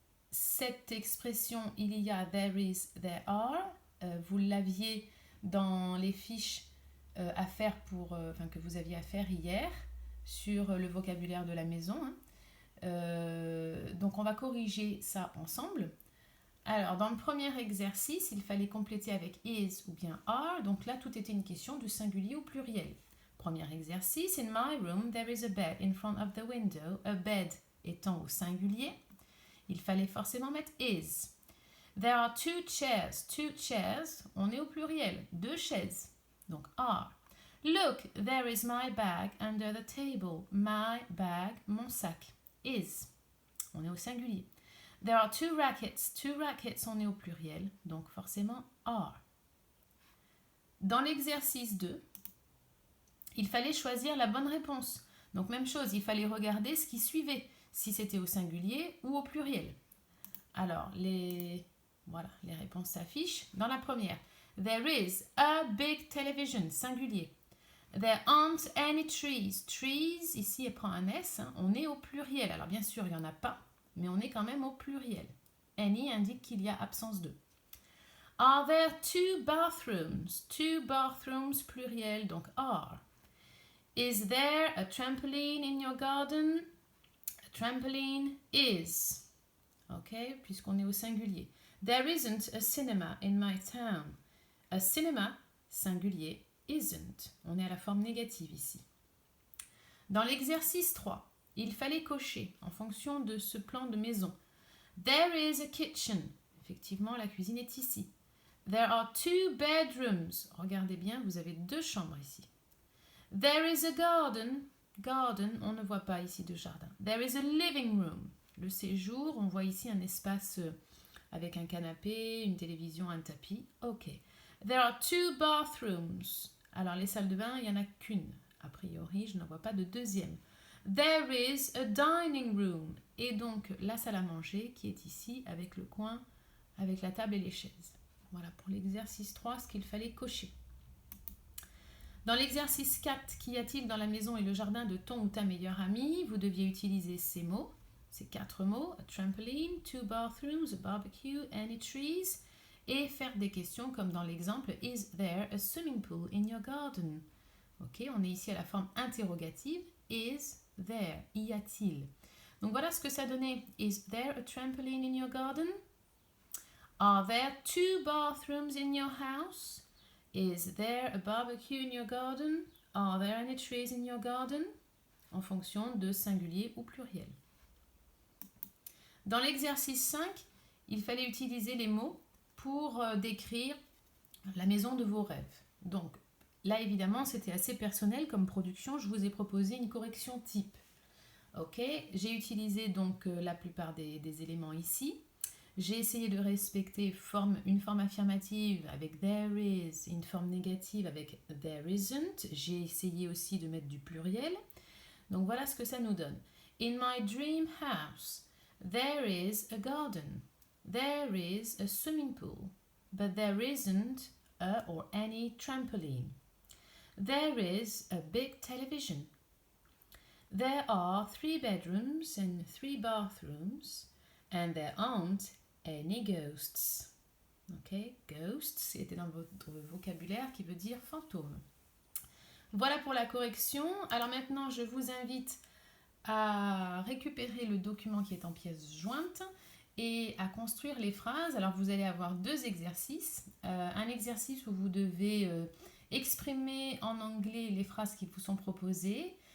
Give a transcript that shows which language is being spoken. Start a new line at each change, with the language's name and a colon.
French: Cette expression il y a, there is, there are, vous l'aviez dans les fiches à faire que vous aviez à faire hier sur le vocabulaire de la maison. Donc on va corriger ça ensemble. Alors dans le premier exercice, il fallait compléter avec is ou bien are. Donc là, tout était une question du singulier au pluriel. Premier exercice,
English: in my room, there is a bed in front of the window.
French: A bed étant au singulier, il fallait forcément mettre is.
English: There are two chairs. Two chairs,
French: on est au pluriel. Deux chaises. Donc are.
English: Look, there is my bag under the table. My bag,
French: mon sac. Is. On est au singulier.
English: There are two rackets. Two rackets,
French: on est au pluriel. Donc forcément
English: are.
French: Dans l'exercice 2, il fallait choisir la bonne réponse. Donc même chose, il fallait regarder ce qui suivait, si c'était au singulier ou au pluriel. Alors, les réponses s'affichent. Dans la première,
English: there is a big television,
French: singulier.
English: There aren't any trees.
French: Trees, ici, elle prend un S, on est au pluriel. Alors bien sûr, il n'y en a pas, mais on est quand même au pluriel. Any indique qu'il y a absence de.
English: Are there two bathrooms? Two bathrooms,
French: pluriel, donc
English: are. Is there a trampoline in your garden? A trampoline is.
French: Ok, puisqu'on est au singulier.
English: There isn't a cinema in my town. A cinema, singulier, isn't.
French: On est à la forme négative ici. Dans l'exercice 3, il fallait cocher en fonction de ce plan de maison.
English: There is a kitchen.
French: Effectivement, la cuisine est ici.
English: There are two bedrooms.
French: Regardez bien, vous avez deux chambres ici.
English: There is a garden. Garden,
French: on ne voit pas ici de jardin.
English: There is a living room.
French: Le séjour, on voit ici un espace avec un canapé, une télévision, un tapis. Ok.
English: There are two bathrooms.
French: Alors, les salles de bain, il n'y en a qu'une. A priori, je n'en vois pas de deuxième.
English: There is a dining room.
French: Et donc, la salle à manger qui est ici avec le coin, avec la table et les chaises. Voilà pour l'exercice 3, ce qu'il fallait cocher. Dans l'exercice 4, qu'y a-t-il dans la maison et le jardin de ton ou ta meilleure amie? Vous deviez utiliser ces mots, ces 4 mots, a trampoline, 2 bathrooms, a barbecue, any trees, et faire des questions comme dans l'exemple
English: Is there a swimming pool in your garden?
French: Ok, on est ici à la forme interrogative. Is there? Y a-t-il? Donc voilà ce que ça donnait.
English: Is there a trampoline in your garden? Are there 2 bathrooms in your house? Is there a barbecue in your garden? Are there any trees in your garden?
French: En fonction de singulier ou pluriel. Dans l'exercice 5, il fallait utiliser les mots pour décrire la maison de vos rêves. Donc là, évidemment, c'était assez personnel comme production. Je vous ai proposé une correction type. Ok, j'ai utilisé donc la plupart des éléments ici. J'ai essayé de respecter une forme affirmative avec there is, une forme négative avec there isn't. J'ai essayé aussi de mettre du pluriel. Donc voilà ce que ça nous donne.
English: In my dream house, there is a garden. There is a swimming pool. But there isn't a or any trampoline. There is a big television. There are 3 bedrooms and 3 bathrooms, and there aren't any ghosts.
French: Ok, ghosts, c'était dans votre vocabulaire qui veut dire fantôme. Voilà pour la correction. Alors maintenant, je vous invite à récupérer le document qui est en pièces jointes et à construire les phrases. Alors vous allez avoir 2 exercices. Un exercice où vous devez exprimer en anglais les phrases qui vous sont proposées.